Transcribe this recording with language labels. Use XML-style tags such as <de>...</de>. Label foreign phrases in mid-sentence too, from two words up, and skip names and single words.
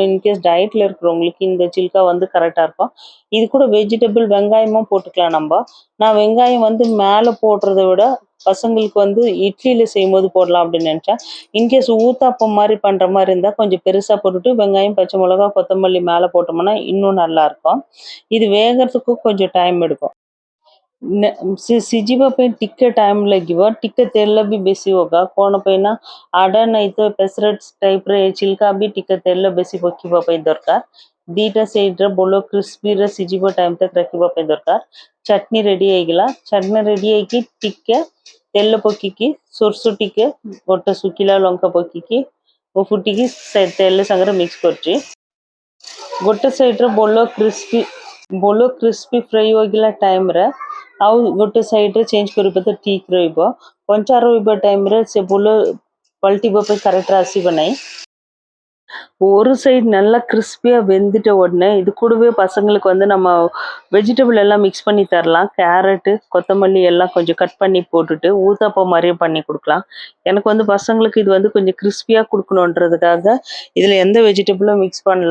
<ta>இன்கேஸ் டயட்டில் இருக்கிறவங்களுக்கு இந்த சில்கா வந்து கரெக்டாக இருக்கும்। இது கூட வெஜிடபிள் வெங்காயமும் போட்டுக்கலாம் நம்ம। நான் வெங்காயம் வந்து மேலே போடுறத விட பசங்களுக்கு வந்து இட்லியில செய்யும்போது போடலாம் அப்படின்னு நினைச்சேன். இன்கேஸ் ஊத்தாப்பம் மாதிரி பண்ற மாதிரி இருந்தா கொஞ்சம் பெருசா போட்டுட்டு வெங்காயம், பச்சை மிளகாய், கொத்தமல்லி மேல போட்டோம்னா இன்னும் நல்லா இருக்கும். இது வேகறதுக்கும் கொஞ்சம் டைம் எடுக்கும்.</ta> <or>सिजिबा ପାଇଁ ଟିକେ ଟାଇମ୍ ଲାଗିବ, ଟିକେ ତେଲ ବି ବେଶୀ होगा କଣ ପାଇଁ ନା ଆଡା ନାହିଁ ତ ପେସରେଟ୍ ଟାଇପ୍ରେ ଚିଲ୍କା ବି ଟିକେ ତେଲ ବେଶୀ ପକିବା ପାଇଁ ଦରକାର। ଦିଟା ସାଇଡ୍ରେ ଭଲ କ୍ରିସ୍ପିରେ ସିଝିବ ଟାଇମ୍ ତକ୍ ରଖିବା ପାଇଁ ଦରକାର। ଚଟନି ରେଡି ହେଇଗଲା। ଚଟନି ରେଡି ହେଇକି ଟିକେ ତେଲ ପକେଇକି ସୋରିଷ ଟିକେ ଗୋଟେ ଶୁଖିଲା ଲଙ୍କା ପକେଇକି ଫୁଟିକି ସେ ତେଲ ସାଙ୍ଗରେ ମିକ୍ସ କରୁଛି। ଗୋଟେ ସାଇଡ୍ରେ ଭଲ କ୍ରିସ୍ପି ଫ୍ରାଇ ହୋଇଗଲା ଟାଇମ୍ରେ ଆଉ ଗୋଟେ ସାଇଡ୍ରେ ଚେଞ୍ଜ କରିବା ତ ଠିକ୍ ରହିବ। କଞ୍ଚା ରହିବା ଟାଇମ୍ରେ ସେ ଭଲ ପଲଟିବା ପାଇଁ କରେକ୍ଟରେ ଆସିବ ନାହିଁ।</or> <ta>ஒரு சைடு நல்லா கிறிஸ்பியாக வெந்துட்ட உடனே இது கூடவே பசங்களுக்கு வந்து நம்ம வெஜிடபிள் எல்லாம் மிக்ஸ் பண்ணி தரலாம். கேரட்டு, கொத்தமல்லி எல்லாம் கொஞ்சம் கட் பண்ணி போட்டுட்டு ஊத்தாப்பம் மாதிரியே பண்ணி கொடுக்கலாம். எனக்கு வந்து பசங்களுக்கு இது வந்து கொஞ்சம் கிறிஸ்பியாக கொடுக்கணுன்றதுக்காக இதில் எந்த வெஜிடபிளும் மிக்ஸ் பண்ணல.</ta>